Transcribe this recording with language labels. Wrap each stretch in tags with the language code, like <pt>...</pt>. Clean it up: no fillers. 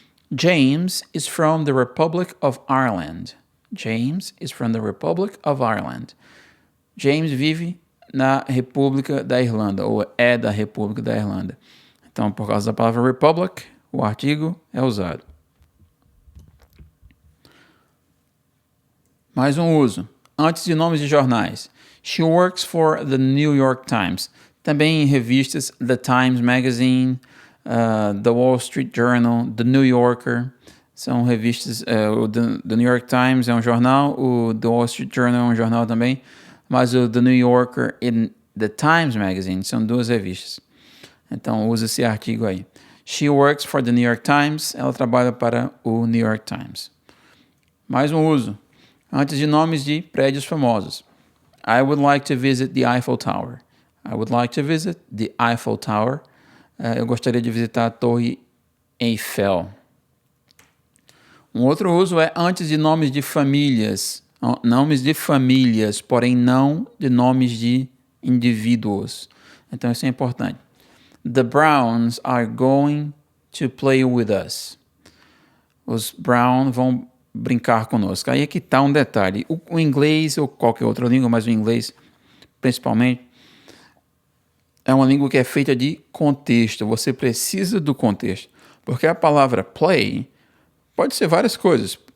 <en>James is from the Republic of Ireland. James is from the Republic of Ireland.</en> <pt>James vive na República da Irlanda, ou é da República da Irlanda. Então, por causa da palavra Republic, o artigo é usado. Mais um uso. Antes de nomes de jornais.</pt> <en>She works for the New York Times.</en> <pt>Também em revistas The Times Magazine, The Wall Street Journal, The New Yorker. São revistas, o The New York Times é um jornal, o The Wall Street Journal é um jornal também, mas o The New Yorker e The Times Magazine são duas revistas. Então, usa esse artigo aí.</pt> <en>She works for the New York Times.</en> <pt>Ela trabalha para o New York Times. Mais um uso. Antes de nomes de prédios famosos.</pt> <en>I would like to visit the Eiffel Tower. I would like to visit the Eiffel Tower.</en> <pt>Eu gostaria de visitar a Torre Eiffel. Um outro uso é antes de nomes de famílias. Nomes de famílias, porém não de nomes de indivíduos. Então isso é importante.</pt> <en>The Browns are going to play with us.</en> <pt>Os Browns vão brincar conosco. Aí é que está um detalhe. O inglês ou qualquer outra língua, mas o inglês principalmente, é uma língua que é feita de contexto. Você precisa do contexto. Porque a palavra play pode ser várias coisas.</pt>